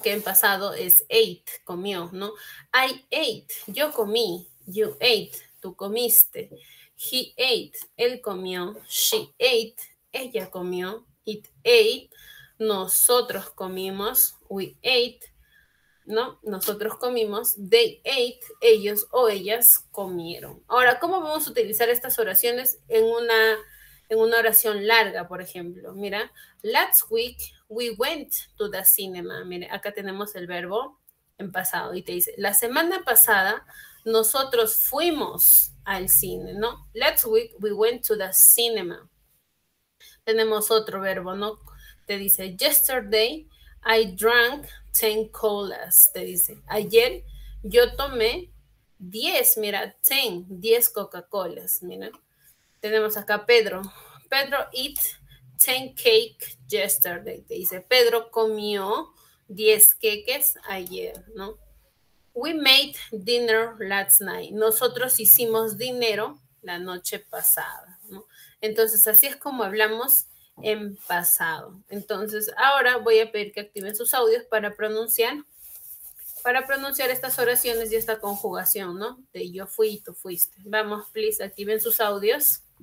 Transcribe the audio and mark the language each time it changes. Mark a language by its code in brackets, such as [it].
[es] Que en pasado es ate, comió, ¿no? [en] I ate, [es] yo comí, [en] you ate, [es] tú comiste, [en] he ate, [es] él comió, [en] she ate, [es] ella comió, [en] it ate, [es] nosotros comimos, [en] we ate, [es] ¿no? Nosotros comimos, [en] they ate, [es] ellos o ellas comieron. Ahora, ¿cómo vamos a utilizar estas oraciones en una oración larga, por ejemplo? [en] Mira, last week we went to the cinema. [es] Mire, acá tenemos el verbo en pasado y te dice, la semana pasada nosotros fuimos al cine, ¿no? [en] Last week we went to the cinema. [es] Tenemos otro verbo, ¿no? Te dice, [en] yesterday I drank 10 colas, [es] te dice. Ayer yo tomé 10, mira, 10 Coca-Colas, mira. Tenemos acá Pedro. [en] Pedro eat 10 cake yesterday, [es] te dice. Pedro comió 10 queques ayer, ¿no? [en] We made dinner last night. [es] Nosotros hicimos dinero la noche pasada, ¿no? Entonces, así es como hablamos en pasado. Entonces, ahora voy a pedir que activen sus audios para pronunciar estas oraciones y esta conjugación, ¿no? De yo fui y tú fuiste. Vamos, [en] please, [es] activen sus audios.